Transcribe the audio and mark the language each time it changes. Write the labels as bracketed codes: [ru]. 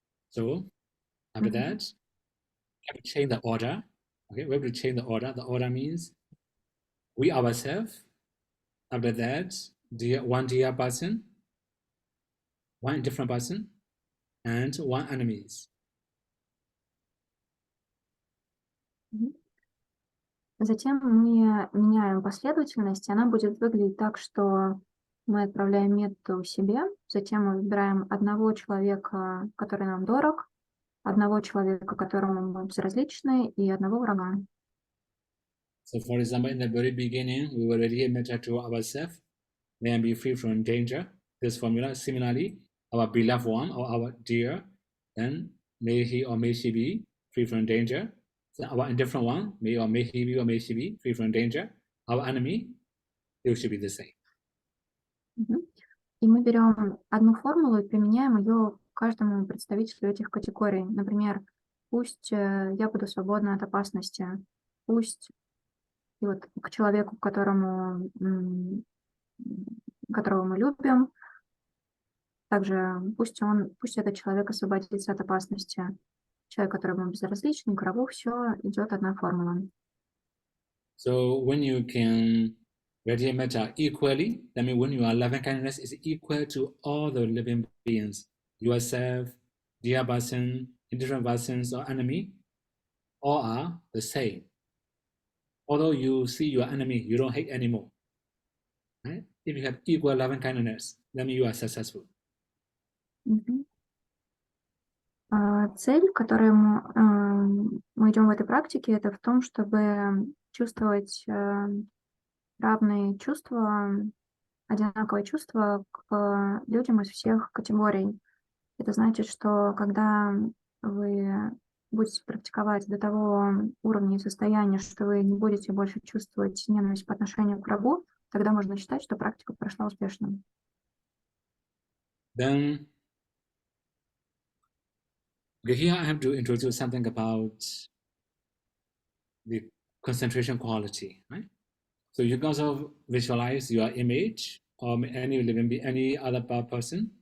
[en] So after that, we have to change the order. Okay, we have to change the order. The order means we ourselves. After that, one dear person, one different person, and one enemies. [ru] Затем мы меняем последовательность, и она будет выглядеть так, что мы отправляем мету себе, затем мы выбираем одного человека, который нам дорог, одного человека, которому мы безразличны, и одного врага. [en] So, for example, in the very beginning, we will radiate metta to ourselves, then be free from danger. This formula, similarly, our beloved one or our dear, then may he or may she be free from danger. So our indifferent one, may or may he be or may she be free from danger. Our enemy, it should be the same. [ru] И мы берем одну формулу и применяем ее к каждому представителю этих категорий. Например, пусть я буду свободна от опасности, пусть и вот к человеку, которого мы любим, также пусть этот человек освободится от опасности. Человек, которому безразличен, к врагу, все идет одна формула. [en] So when you can radiate metta equally, that means when your loving kindness is equal to all the living beings, yourself, dear person, indifferent persons, or enemy, all are the same. Although you see your enemy, you don't hate anymore. Right? If you have equal loving kindness, that means you are successful. [ru] Цель, к которой мы идем в этой практике, это в том, чтобы чувствовать равные чувства, одинаковые чувства к людям из всех категорий. Это значит, что когда вы будете практиковать до того уровня и состояния, что вы не будете больше чувствовать ненависть по отношению к врагу, тогда можно считать, что практика прошла успешно. [en] Then, here I have to introduce something about the concentration quality, right? So you can also visualize your image or any living being, any other person.